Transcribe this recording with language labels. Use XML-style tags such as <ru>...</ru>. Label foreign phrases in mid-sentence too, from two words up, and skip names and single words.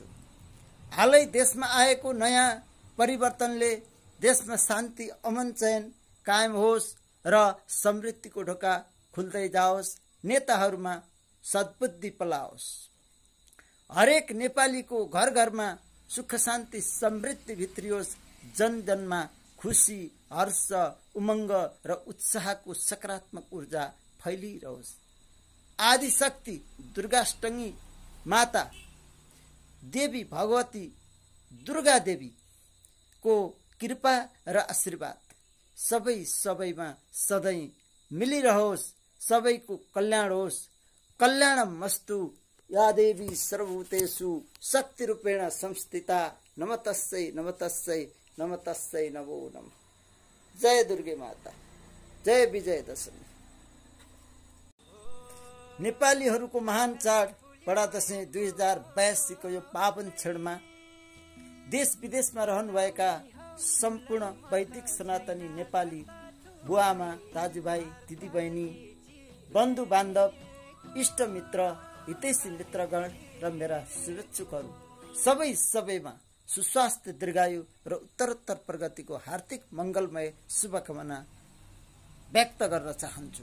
<ne>हालै देशमा आएको नयाँ परिवर्तनले देशमा शान्ति अमन चयन कायम होस् र समृद्धिको ढोका खुल्दै जाओस्, नेताहरूमा सद्बुद्धि पलाओस्, हरेक नेपालीको घर घरमा सुख शान्ति समृद्धि भित्रियोस्, जन जनमा खुसी हर्ष उमङ्ग र उत्साहको सकारात्मक ऊर्जा फैलिरहोस्। आदिशक्ति दुर्गाष्टमी माता देवी भगवती दुर्गा देवी को कृपा र आशीर्वाद सबैमा सधैँ मिलिरहोस्, सबैको कल्याण होस्।</ne> <sa>कल्याणमस्तु। या देवी सर्वभूतेषु शक्ति रूपेण संस्थिता नमस्तस्यै नमस्तस्यै नमस्तस्यै नमो नमः।</sa> <ne>जय दुर्गे माता, जय विजयदशमी। नेपालीहरूको महान चाड बडा दशैं 2082 को यो पावन क्षणमा देश विदेशमा रहनुभएका सम्पूर्ण वैदिक सनातनी नेपाली बुवाआमा दाजुभाइ दिदीबहिनी बन्धु बान्धव इष्टमित्र हितैषी मित्रगण र मेरा शुभेच्छुकहरू सबैमा सुस्वास्थ्य दीर्घायु र उत्तरोत्तर प्रगतिको हार्दिक मङ्गलमय शुभकामना व्यक्त गर्न चाहन्छु।</ne>